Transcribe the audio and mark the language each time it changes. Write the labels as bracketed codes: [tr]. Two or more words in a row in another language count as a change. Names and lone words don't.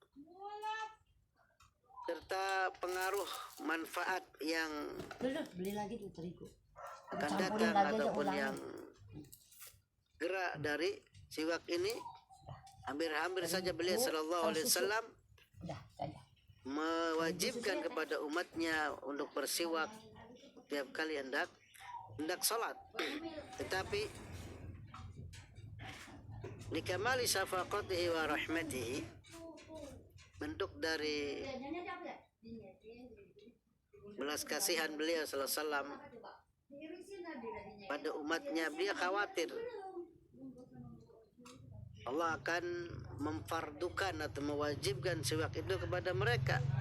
[id] serta pengaruh manfaat yang akan datang ataupun yang gerak dari siwak ini, hampir saja beliau [ar] Sallallahu Alaihi Wasallam [id] mewajibkan kepada umatnya untuk bersiwak tiap kali hendak salat. [ar] Tetapi لكمال شفقته ورحمته, [id] bentuk dari belas kasihan beliau [ar] sallallahu alaihi wasallam [id] pada umatnya, beliau khawatir Allah akan memfardukan atau mewajibkan siwak itu kepada mereka,